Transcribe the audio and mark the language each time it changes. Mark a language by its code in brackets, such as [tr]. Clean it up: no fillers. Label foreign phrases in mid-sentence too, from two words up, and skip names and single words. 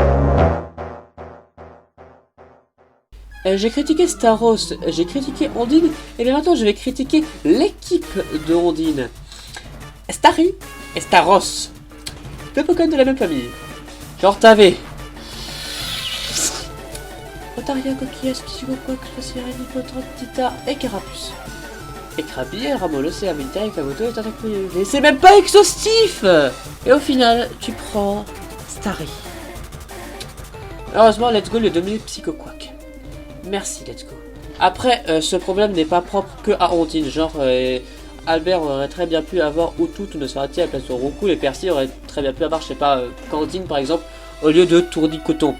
[fr] J'ai critiqué Staros, j'ai critiqué Ondine, et bien maintenant je vais critiquer l'équipe de Ondine. Starry et Staros. Deux Pokémon de la même famille. Genre t'avais Otaria, Coquillage, Psychoquac, Spacierine, Hippotron, Tita et Carapuce. Et Krabi, Ramolos et Amita et Kabuto et Tentacuil. Mais c'est même pas exhaustif! Et au final, tu prends Starry. Heureusement, Let's Go le domine Psychoquac. Merci, Let's Go. Après, ce problème n'est pas propre que à Ondine. Genre, Albert aurait très bien pu avoir Utu, ne serait-il à la place de Roku, et Percy aurait très bien pu avoir, je sais pas, Candine par exemple, au lieu de Tournicoton.